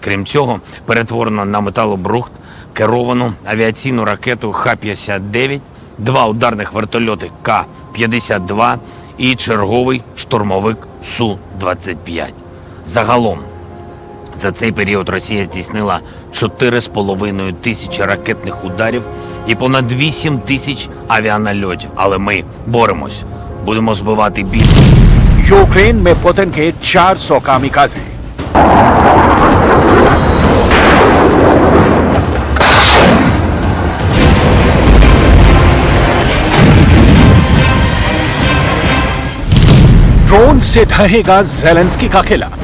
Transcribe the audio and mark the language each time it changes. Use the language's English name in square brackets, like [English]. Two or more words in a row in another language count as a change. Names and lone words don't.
[Ukrainian] Крім цього, перетворено на металобрухт керовану авіаційну ракету Х-59, 2 ударних вертольоти К-52 і черговий штурмовик Су-25. Загалом, за цей період Росія здійснила 4,5 тисячі ракетних ударів і понад 8 тисяч авіанальотів. Але ми боремось, будемо збивати більше. [Hindi] यूक्रेन में पुतिन के 400 कामिकाजे। ड्रोन से ढहेगा जेलेंस्की का किला।